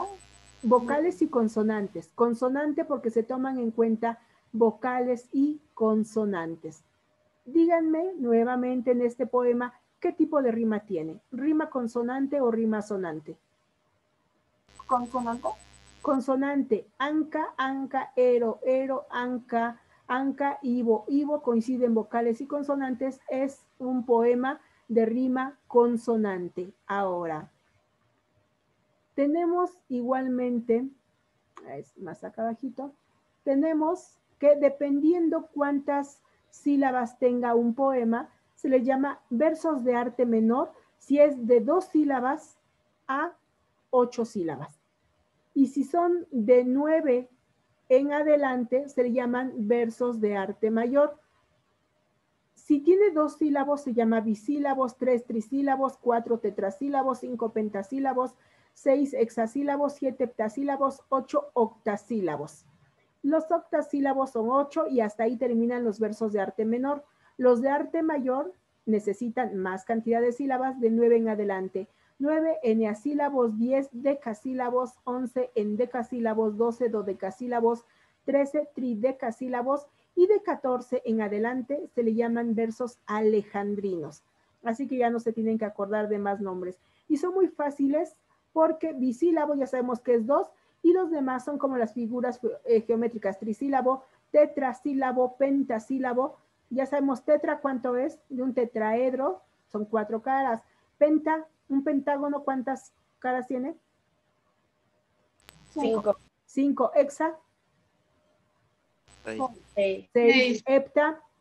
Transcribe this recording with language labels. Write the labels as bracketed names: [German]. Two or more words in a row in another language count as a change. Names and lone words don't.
[Spanish] Vocales y consonantes. Consonante porque se toman en cuenta vocales y consonantes. Díganme nuevamente en este poema qué tipo de rima tiene. ¿Rima consonante o rima asonante? consonante, Consonante. Anca, anca, ero, ero, anca, anca, ivo. Ivo coinciden vocales y consonantes. Es un poema de rima consonante. Ahora, tenemos igualmente, es más acá abajito, tenemos que dependiendo cuántas sílabas tenga un poema, se le llama versos de arte menor si es de 2 sílabas a 8 sílabas. Y si son de 9 en adelante, se le llaman versos de arte mayor. Si tiene 2 sílabos, se llama bisílabos, 3 trisílabos, 4 tetrasílabos, 5 pentasílabos, 6 hexasílabos, 7 heptasílabos, 8 octasílabos. Los octasílabos son 8 y hasta ahí terminan los versos de arte menor. Los de arte mayor necesitan más cantidad de sílabas, de 9 en adelante. 9 eneasílabos, 10 decasílabos, 11 endecasílabos, 12 dodecasílabos, 13 tridecasílabos, y de 14 en adelante se le llaman versos alejandrinos. Así que ya no se tienen que acordar de más nombres. Y son muy fáciles porque bisílabo ya sabemos que es 2, y los demás son como las figuras geométricas: trisílabo, tetrasílabo, pentasílabo. Ya sabemos tetra cuánto es, de un tetraedro son 4 caras. Penta, un pentágono, ¿cuántas caras tiene? 5. 5. Hexa, 6. 6. Hepta,